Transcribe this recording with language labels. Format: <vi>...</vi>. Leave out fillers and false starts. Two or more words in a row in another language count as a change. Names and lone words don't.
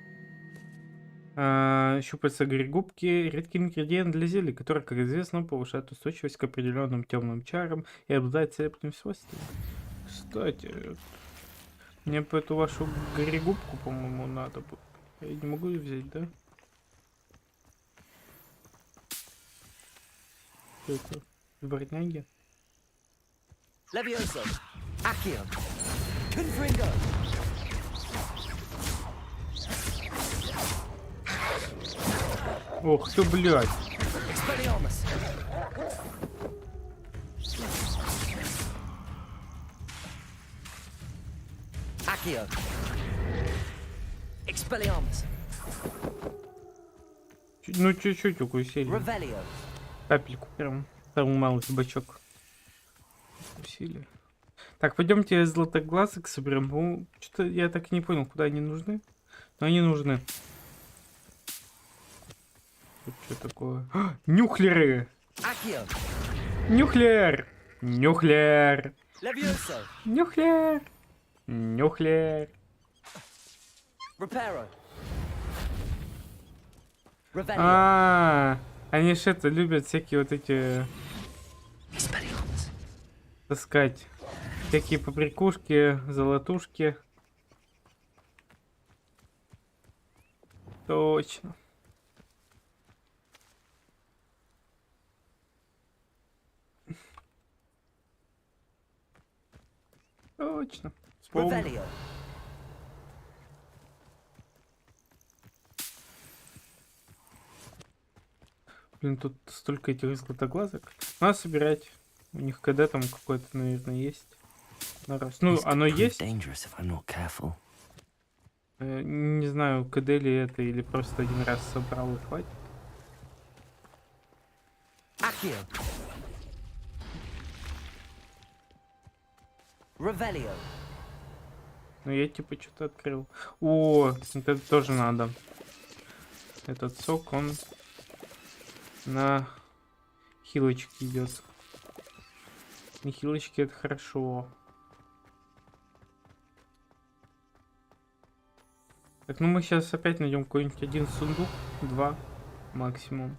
<ru>Щупальца григубки — редкий ингредиент для зелий, который, как известно, повышает устойчивость к определенным темным чарам и обладает целебными свойствами. Кстати, мне бы эту вашу григубку, по-моему, надо бы. Я не могу ее взять, да? Что это? Дворняги? Levioso. Accio. Confringo. Ох ты, блядь. Expelliarmus. Accio. Expelliarmus. Ну, чуть-чуть укусили. Revelio. Капельку прям. Там малый бачок. Усилие. Так, пойдемте златоглазок соберем. Ну, что-то я так и не понял, куда они нужны. Но они нужны. Тут что такое? Нюхлеры! Accio. Нюхлер! Нюхлер! Levioso. Нюхлер! Нюхлер! Reparo. Revelio. Они ж это любят всякие вот эти Expelliarmus. таскать. Всякие побрякушки, золотушки. Точно. Точно. Вспомнил. Revelio. Блин, тут столько этих златоглазок. Надо собирать. У них КД там какой-то, наверное, есть. На раз. Ну, оно есть.</ru> <en>Dangerous if I'm not careful.</en> <ru>Не знаю, КД ли это, или просто один раз собрал и хватит. Accio. Revelio. Ну, я типа что-то открыл. О, это тоже надо. Этот сок, он на хилочки идет. На хилочки это хорошо. Так, ну мы сейчас опять найдем какой-нибудь один сундук, 2 максимум.</ru>